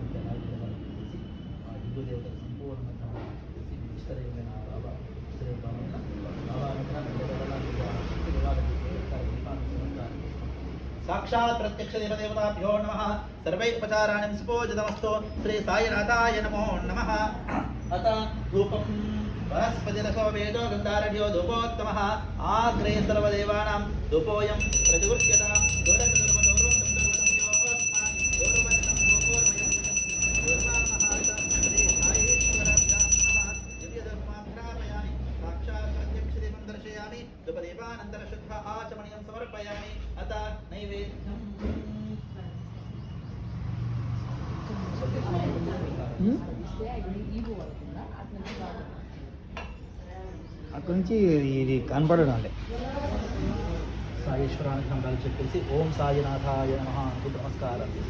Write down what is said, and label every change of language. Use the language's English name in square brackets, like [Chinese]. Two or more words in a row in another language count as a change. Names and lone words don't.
[Telugu] హిందూ దేవతల సంపూర్ణంగా ఇష్టదైవమైన [Sanskrit] साक्षात् प्रत्यक्ष देवदेवताभ्यो नमः सर्वैपचाराणि सुपूजितमस्तु श्री साईनाथाय नमो नमः अत धूपं वनस्पतिरसो वेदो गन्धारण्यो धूपोत्तमः आग्रे सर्वदेवानां धूपोऽयं प्रतिगृह्यताम् धूपदीपानन्तरं शुद्ध आचमनीयं समर्पयामि अत नैवेद्यम् [Telugu] అక్కడి నుంచి ఇది కనపడడం అంటే సాయేశ్వరానికి దండాలు చెప్పేసి [Sanskrit] ఓం సాయినాథాయ నమః [Telugu] అంటూ నమస్కారం.